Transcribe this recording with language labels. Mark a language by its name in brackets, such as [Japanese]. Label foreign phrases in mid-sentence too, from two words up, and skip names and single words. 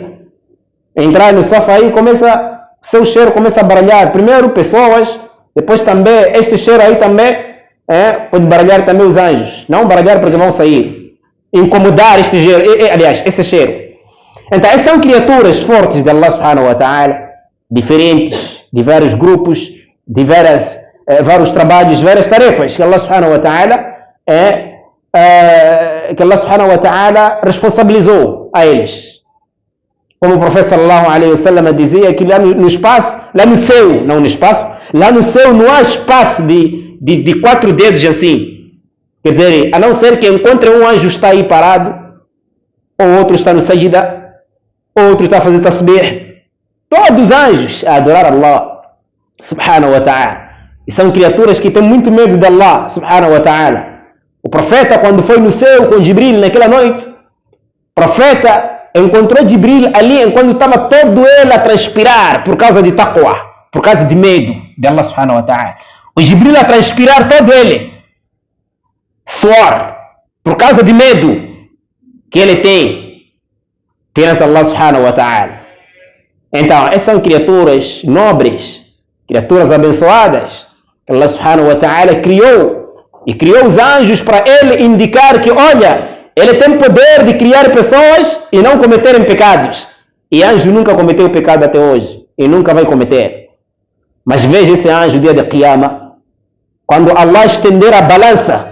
[Portuguese] Entrar no sofá aí, seu cheiro começa a baralhar. Primeiro pessoas, depois também, este cheiro aí também, pode baralhar também os anjos. Não baralhar porque vão sair. Incomodar este cheiro, aliás, esse cheiro. Então, essas são criaturas fortes de Allah [Arabic] سبحانه وتعالى, [Portuguese] diferentes, de vários grupos, de vários trabalhos, várias tarefas que Allah [Arabic] سبحانه وتعالى [Portuguese] responsabilizou a eles. Como o profeta [Arabic] صلى الله عليه وسلم [Portuguese] dizia que lá no espaço, lá no céu, não no espaço, lá no céu não há espaço de 4 dedos assim. Quer dizer, a não ser que encontre um anjo está aí parado, ou outro está no sajida, outro está a fazer tasbih. Todos os anjos a adorar Allah [Arabic] سبحانه وتعالى. [Portuguese] E são criaturas que têm muito medo de Allah [Arabic] سبحانه وتعالى. [Portuguese] O profeta, quando foi no céu com Jibril naquela noite, o profeta encontrou Jibril ali enquanto estava todo ele a transpirar por causa de taqwa, por causa de medo de Allah [Arabic] سبحانه وتعالى. [Portuguese] O Jibril a transpirar todo ele, suor, por causa de medo que ele tem perante Allah [Arabic] سبحانه وتعالى. [Portuguese] Então, essas são criaturas nobres, criaturas abençoadas, que Allah [Arabic] سبحانه وتعالى [Portuguese] criou, e criou os anjos para ele indicar que, olha, Ele tem poder de criar pessoas e não cometerem pecados. E anjo nunca cometeu pecado até hoje. E nunca vai cometer. Mas veja esse anjo dia de Qiyamah. Quando Allah estender a balança.